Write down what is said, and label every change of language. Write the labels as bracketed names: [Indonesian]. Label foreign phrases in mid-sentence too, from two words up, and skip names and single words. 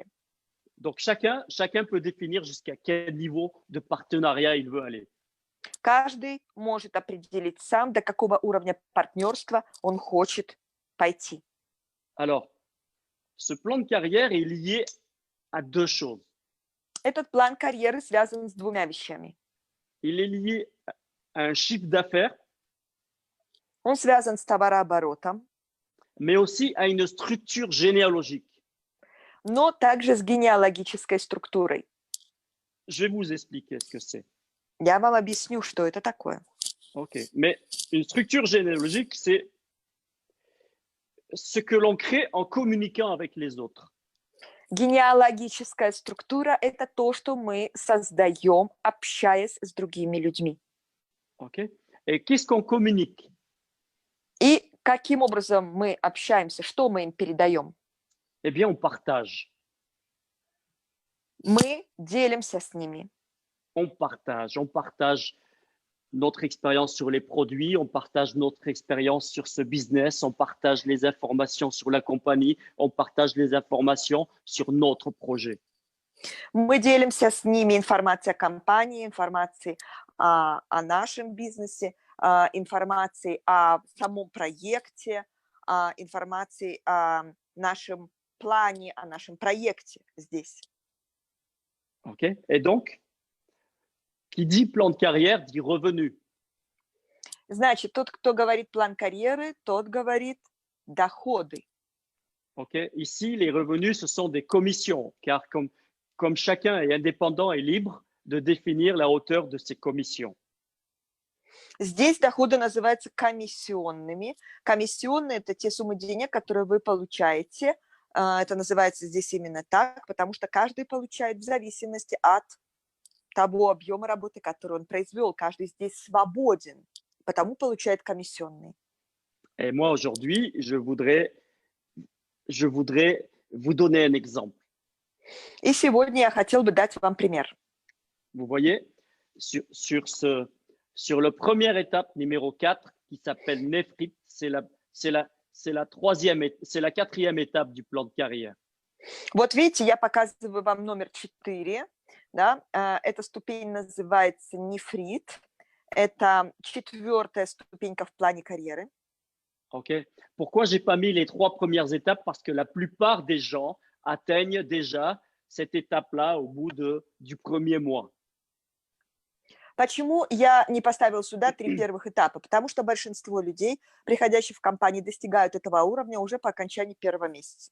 [French] Donc chacun peut définir jusqu'à quel niveau de partenariat il veut aller. [Russian] Каждый может определить сам, до какого уровня партнерства он хочет пойти. [French] Alors, ce plan de carrière est lié à deux choses. [Russian] Этот план карьеры связан с двумя вещами. [French] Il est lié à un chiffre d'affaires, [Russian] Он связан с товарооборотом, [French] mais aussi à une structure généalogique. [Russian] но также с генеалогической структурой. [French] Je vais vous expliquer ce que c'est. [Russian] Я вам объясню, что это такое. [French] OK. Mais une structure généalogique, c'est ce que l'on crée en communiquant avec les autres. [Russian] Генеалогическая структура – это то, что мы создаем, общаясь с другими людьми. [French] OK. Et qu'est-ce qu'on communique? [Russian] И каким образом мы общаемся, что мы им передаем? [French] Eh bien, on partage. [Russian] Мы делимся с ними. [French] On partage notre expérience sur les produits, on partage notre expérience sur ce business, on partage les informations sur la compagnie, on partage les informations sur notre projet. [Russian] Мы делимся с ними информацией о компании, информацией о нашем бизнесе, информацией о самом проекте, информацией о нашем плане, о нашем проекте здесь. [French] OK. Et donc, qui dit plan de carrière dit revenu. [Russian] Значит, tот, кто говорит план карьеры, тот говорит доходы. [French] OK. Ici, les revenus, ce sont des commissions, car comme chacun est indépendant et libre de définir la hauteur de ses commissions. [Russian] Здесь доходы называются комиссионными. Комиссионные – это те суммы денег, которые вы получаете. Это называется здесь именно так, потому что каждый получает в зависимости от того объема работы, который он произвел. Каждый здесь свободен, потому получает комиссионные. [French] Et moi, aujourd'hui, je voudrais vous donner un exemple. [Russian] И сегодня я хотел бы дать вам пример. [French] Vous voyez, sur le première étape, numéro 4, qui s'appelle Nefrit, c'est la quatrième étape du plan de carrière. [Russian] Вот видите, я показываю вам номер 4. Да? Эта ступень называется нефрит. Это 4-я ступенька в плане карьеры. [French] OK. Pourquoi j'ai pas mis les 3 premières étapes? Parce que la plupart des gens atteignent déjà cette étape-là au bout du premier mois. [Russian] Почему я не поставил сюда 3 первых этапа? Потому что большинство людей, приходящих в компании, достигают этого уровня уже по окончании первого месяца.